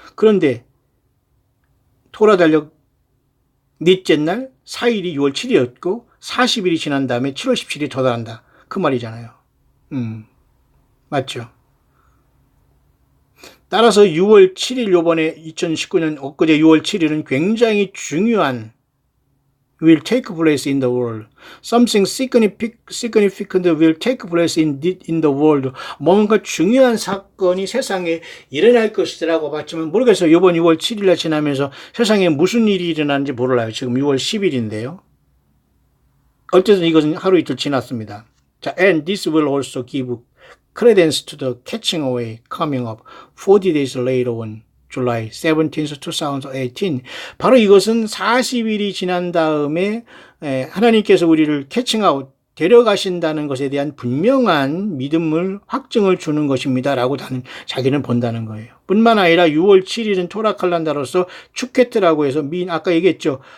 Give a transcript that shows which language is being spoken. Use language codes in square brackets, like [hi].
[ko] 그런데 토라 달력 넷째 날 4일이 6월 7일이었고 40일이 지난 다음에 7월 17일이 도달한다. 그 말이잖아요. 맞죠? 따라서 6월 7일 요번에 2019년 엊그제 6월 7일은 굉장히 중요한 [en] will take place in the world. Something significant will take place in the world. [ko] 뭔가 중요한 사건이 세상에 일어날 것이라고 봤지만 모르겠어요. 이번 6월 7일날 지나면서 세상에 무슨 일이 일어나는지 몰라요. 지금 6월 10일인데요. 어쨌든 이것은 하루 이틀 지났습니다. [en] 자, and this will also give credence to the catching away coming up 40 days later on July 17th, 2018. [ko] 바로 이것은 40일이 지난 다음에 하나님께서 우리를 캐칭아웃, 데려가신다는 것에 대한 분명한 믿음을, 확증을 주는 것입니다. 라고 자기는 본다는 거예요. 뿐만 아니라 6월 7일은 토라 칼란다로서 축캐트라고 해서 아까 얘기했죠.